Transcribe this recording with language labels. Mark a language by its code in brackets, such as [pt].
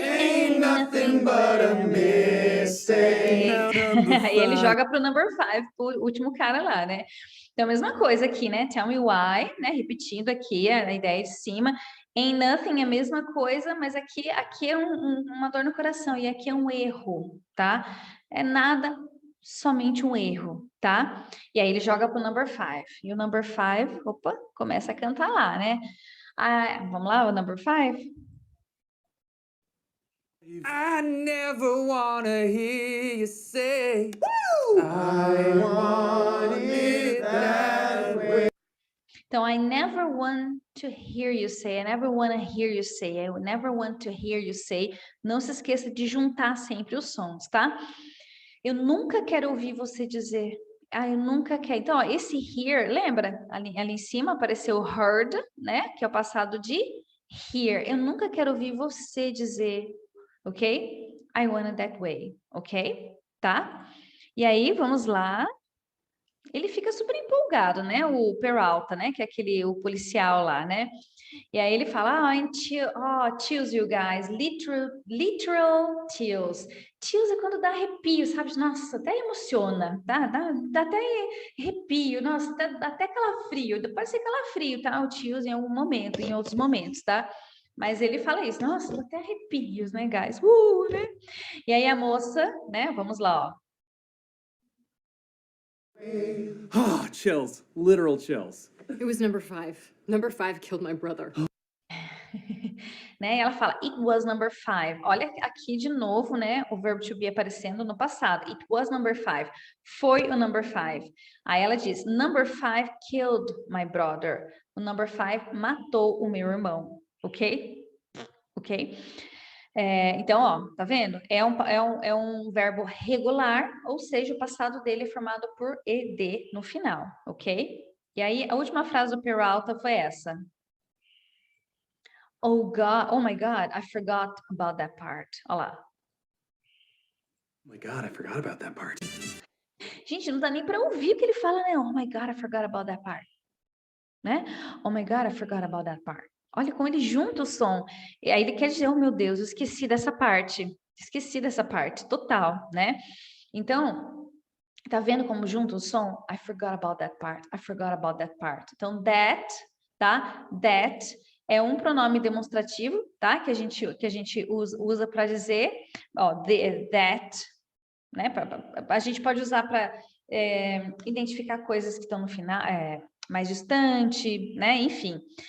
[en] Ain't nothing but a mistake. [pt] E ele joga pro number 5, o último cara lá, né? Então, a mesma coisa aqui, né? [en] Tell me why, [pt] né? Repetindo aqui a ideia de cima. [en] Ain't nothing [pt] é a mesma coisa, mas aqui é uma dor no coração e aqui é um erro, tá? É nada, somente um erro, tá? E aí ele joga pro number 5. E o number 5, opa, começa a cantar lá, né? Vamos lá, o number 5? [en] I never wanna hear you say, I want it that way. Então, I never want to hear you say, I never want to hear you say, I never want to hear you say. [pt] Não se esqueça de juntar sempre os sons, tá? Eu nunca quero ouvir você dizer, eu nunca quero. Então, ó, esse hear, lembra? Ali em cima apareceu heard, né? Que é o passado de hear. Eu nunca quero ouvir você dizer, ok? [en] I want it that way, [pt] ok? Tá? E aí, vamos lá. Ele fica super empolgado, né? O Peralta, né? Que é o policial lá, né? E aí ele fala, [en] chills, you guys, literal chills. [pt] Chills é quando dá arrepio, sabe? Nossa, até emociona, tá? Dá até arrepio, nossa, dá até calafrio. Pode ser calafrio, tá? O chills em algum momento, em outros momentos, tá? Mas ele fala isso, nossa, dá até arrepios, né, guys? Né? E aí a moça, né, vamos lá, ó. [en] Oh, chills. Literal chills. It was number 5. Number 5 killed my brother. [pt] Né? E ela fala, [en] it was number 5. [pt] Olha aqui de novo, né? O verbo to be aparecendo no passado. [en] It was number 5. [pt] Foi o number 5. Aí ela diz, [en] number 5 killed my brother. [pt] O number 5 matou o meu irmão. Ok? Ok? Então, ó, tá vendo? É um verbo regular, ou seja, o passado dele é formado por ed no final, ok? E aí, a última frase do Peralta foi essa. [en] Oh my God, I forgot about that part. [pt] Olha lá. [en] Oh my God, I forgot about that part. [pt] Gente, não dá nem para ouvir o que ele fala, né? [en] Oh my God, I forgot about that part. Né? Oh my God, I forgot about that part. [pt] Olha como ele junta o som. E aí ele quer dizer, oh meu Deus, eu esqueci dessa parte. Esqueci dessa parte, total, né? Então, tá vendo como junta o som? [en] I forgot about that part. I forgot about that part. [pt] Então, that, tá? That é um pronome demonstrativo, tá? Que a gente usa para dizer, ó, that, né? A gente pode usar para identificar coisas que estão no final, mais distante, né? Enfim.